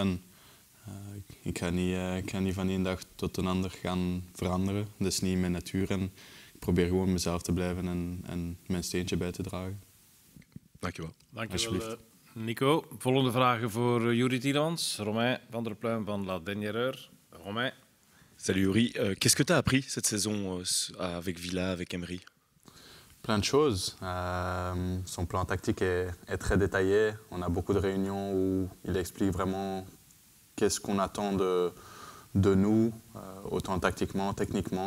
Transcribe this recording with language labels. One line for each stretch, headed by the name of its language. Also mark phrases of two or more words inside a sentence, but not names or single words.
Dutch: En ik ga niet van één dag tot een ander gaan veranderen. Dat is niet mijn natuur. En ik probeer gewoon mezelf te blijven en mijn steentje bij te dragen. Dankjewel. Dankjewel, Nico. Volgende vragen voor Youri Tielemans. Romain van der Pluim van La Dernière Heure. Romain.
French: Salut Youri. Qu'est-ce que tu as appris cette saison avec Villa, avec Emery? Plein de choses. Son plan tactique est très détaillé. On a beaucoup de réunions où il explique vraiment qu'est-ce qu'on attend de nous, autant tactiquement, techniquement.